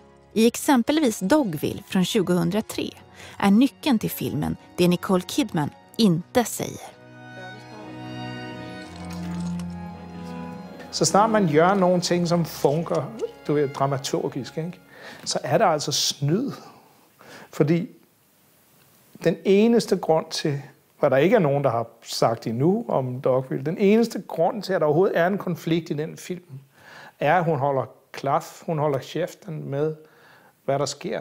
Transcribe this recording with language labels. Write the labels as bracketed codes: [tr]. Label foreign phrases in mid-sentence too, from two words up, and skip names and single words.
[sv] I exempelvis Dogville från 2003 är nyckeln till filmen det Nicole Kidman inte säger. Så snart man gör någonting som funkar, du vet, [da] dramaturgisk, ikke? Så er der altså snyd. Fordi den eneste grund til, hvad der ikke er nogen, der har sagt endnu om Dogville, den eneste grund til, at der overhovedet er en konflikt i den film, er, at hun holder klaf, hun holder kæften med, hvad der sker.